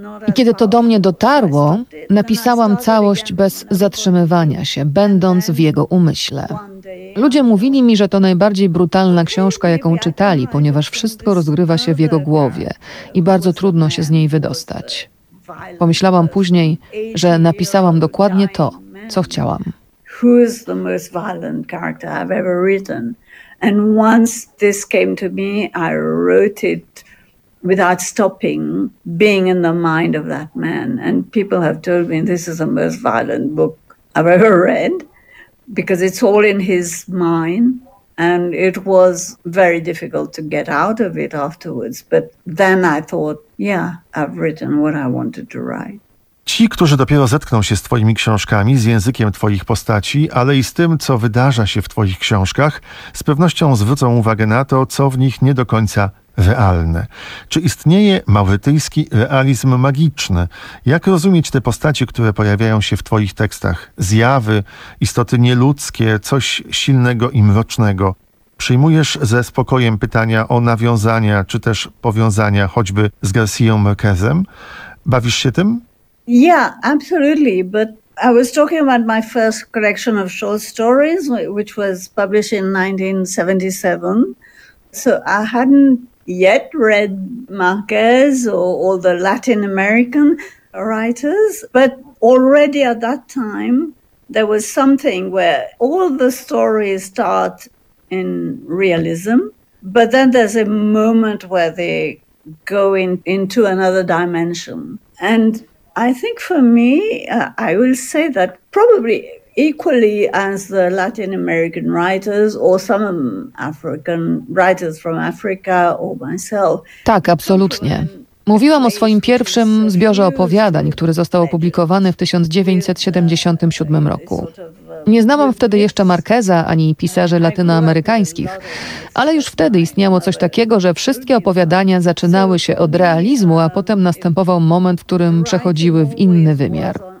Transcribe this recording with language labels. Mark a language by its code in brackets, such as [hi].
[pl] I kiedy to do mnie dotarło, napisałam całość bez zatrzymywania się, będąc w jego umyśle. Ludzie mówili mi, że to najbardziej brutalna książka, jaką czytali, ponieważ wszystko rozgrywa się w jego głowie i bardzo trudno się z niej wydostać. Pomyślałam później, że napisałam dokładnie to, co chciałam. [en] Who is the most violent character I've ever written? And once this came to me, I wrote it without stopping, being in the mind of that man. And people have told me this is the most violent book I've ever read, because it's all in his mind. And it was very difficult to get out of it afterwards. But then I thought, yeah, I've written what I wanted to write. [pl] Ci, którzy dopiero zetkną się z twoimi książkami, z językiem twoich postaci, ale i z tym, co wydarza się w twoich książkach, z pewnością zwrócą uwagę na to, co w nich nie do końca realne. Czy istnieje maurytyjski realizm magiczny? Jak rozumieć te postacie, które pojawiają się w twoich tekstach? Zjawy, istoty nieludzkie, coś silnego i mrocznego. Przyjmujesz ze spokojem pytania o nawiązania, czy też powiązania, choćby z Garcia Marquezem? Bawisz się tym? [en] Yeah, absolutely. But I was talking about my first collection of short stories, which was published in 1977. So I hadn't yet read Marquez or all the Latin American writers, but already at that time there was something where all the stories start in realism, but then there's a moment where they go into another dimension. And I think for me, I will say that probably equally as the Latin American writers or some African writers from Africa or myself. [pl] Tak, absolutnie. Mówiłam o swoim pierwszym zbiorze opowiadań, który został opublikowany w 1977 roku. Nie znałam wtedy jeszcze Marqueza ani pisarzy latynoamerykańskich, ale już wtedy istniało coś takiego, że wszystkie opowiadania zaczynały się od realizmu, a potem następował moment, w którym przechodziły w inny wymiar.